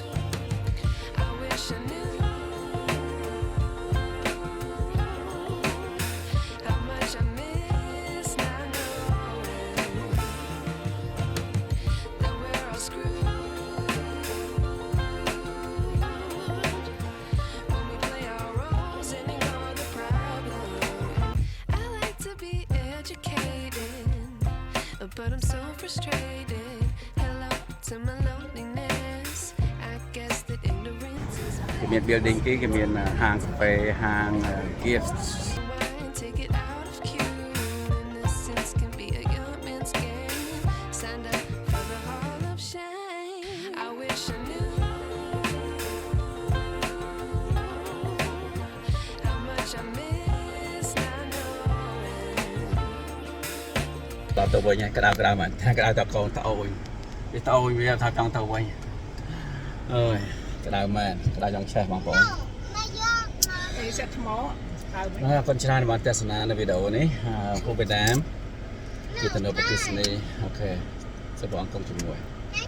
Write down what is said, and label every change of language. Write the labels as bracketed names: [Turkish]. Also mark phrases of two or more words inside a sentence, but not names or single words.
[English] I wish I knew how much I miss not knowing that we're all screwed when we play our roles and ignore the problem. I like to be educated, but I'm so frustrated. Hello to my loneliness. I guess that ignorance is [Khmer] គេមាន building គេមានហាងកាហ្វេហាង gifts [English] Rewind, take it out of cue. Innocence can be a young man's game. Signed up for the hall of shame. I wish I knew how much I miss not knowing. [Khmer] ដល់ទៅវិញហើយក្តៅមែនថាក្តៅតកូនតអូយវាតអូយវាថាចង់ទៅវិញអើយក្តៅមែនក្តៅចង់ឆេះបងប្អូន Sẽ thmó à អរគុណច្រើនបានទស្សនានៅវីដេអូនេះ Hoover Dam ជាទៅនៅប្រទេសនេះអូខេសូមបងអង្គុំជាមួយ